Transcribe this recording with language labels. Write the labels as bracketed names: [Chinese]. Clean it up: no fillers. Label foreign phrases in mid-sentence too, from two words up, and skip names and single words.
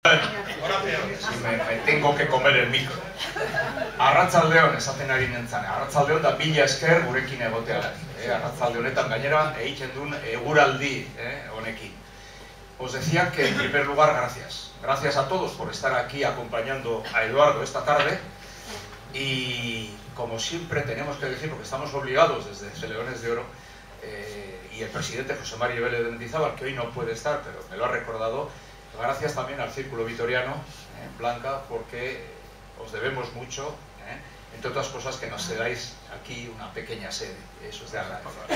[Spanish] Me tengo que comer el micro. [Basque] Arratsaldeon esaten ari nintzen. Arratsaldeon da mila esker gurekin egoteagatik. Arratsalde honetan gainera egiten duen eguraldi honekin. [Spanish] Os decía que en primer lugar gracias. Gracias a todos por estar aquí acompañando a Eduardo esta tarde. Y como siempre tenemos que decir, porque estamos obligados desde Leones de Oro, y el presidente José María Vélez de Mendizábal, que hoy no puede estar, pero me lo ha recordado, gracias también al Círculo Vitoriano, Blanca, porque os debemos mucho, entre otras cosas que nos cedáis aquí una pequeña sede, eso es de agradecer.